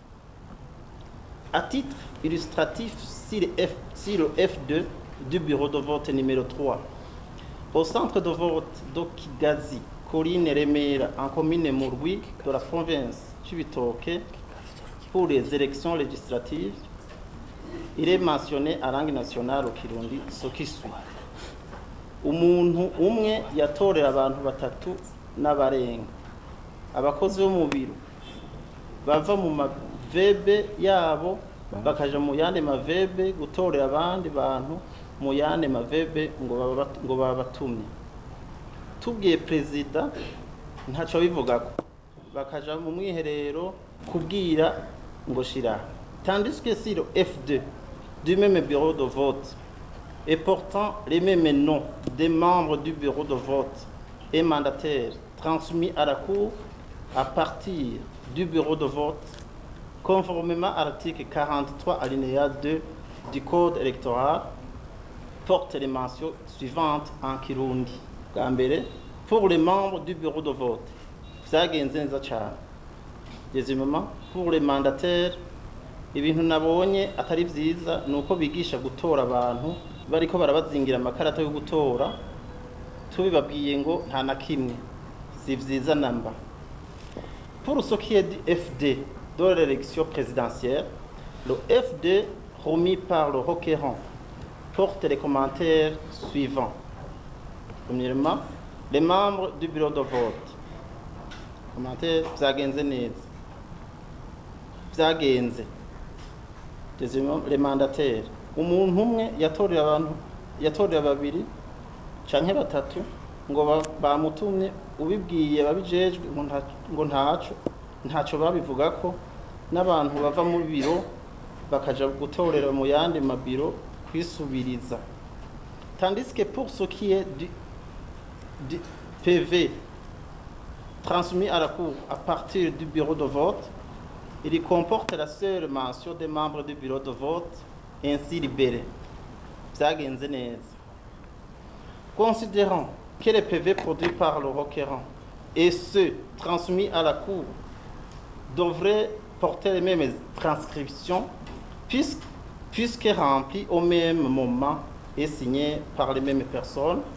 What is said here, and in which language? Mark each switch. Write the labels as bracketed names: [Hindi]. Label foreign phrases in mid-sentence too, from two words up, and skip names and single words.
[French] À titre illustratif, si le F2 du bureau de vote numéro 3, au centre de vote d'Okigazi, Colline Remera, en commune Murwi de la province Cibitoke, pour les élections législatives, il est mentionné à langue nationale au Kirundi ce qui suit. [Rundi] Umuntu umwe yatorera abantu batatu n'abarenga. Abakozi bo mu biro bava mu mavebe yabo bakaja mu yandi mavebe gutorera abandi bantu mu yandi mavebe ngo babatumye. Tubwiye perezida ntaco bivugako, bakaja mu mwiherero kubwira ngo shira. [French] Tandis que si le F2 du même bureau de vote et portant les mêmes noms des membres du bureau de vote et mandataires transmis à la Cour à partir du bureau de vote, conformément à l'article 43 alinéa 2 du Code électoral, porte les mentions suivantes en Kirundi. [Rundi] Bwa mbere, [French] pour les membres du bureau de vote, [Rundi] vyagenze neza cyane. [French] Deuxièmement, pour les mandataires, [Rundi] ibintu nabonye atari vyiza nuko bigisha gutora abantu bariko barabazingira amakarata yo gutora, tubibabwiye ngo nta na kimwe, si vyiza namba. [French] Pour ce qui est du FD de l'élection présidentielle, le FD remis par le requérant porte les commentaires suivants. Premièrement, les membres du bureau de vote. [Rundi] Commentaire vyagenze neza. Vyagenze. [French] Deuxièmement, les mandataires. [Rundi] Umuntu umwe yatorera babiri canke batatu ngo bamutumye ubibwiye babijejwe ngo ntaco babivugako, n'abantu bava mu biro bakaja gutorera mu yandi mabiro kwisubiriza. [French] Tandis que pour ce qui est du PV transmis à la Cour à partir du bureau de vote, il comporte la seule mention des membres du bureau de vote ainsi libérés. [Rundi] Vyagenze neza. [French] Considérant que les PV produits par le requérant et ceux transmis à la Cour devraient porter les mêmes transcriptions puisque remplis au même moment et signés par les mêmes personnes,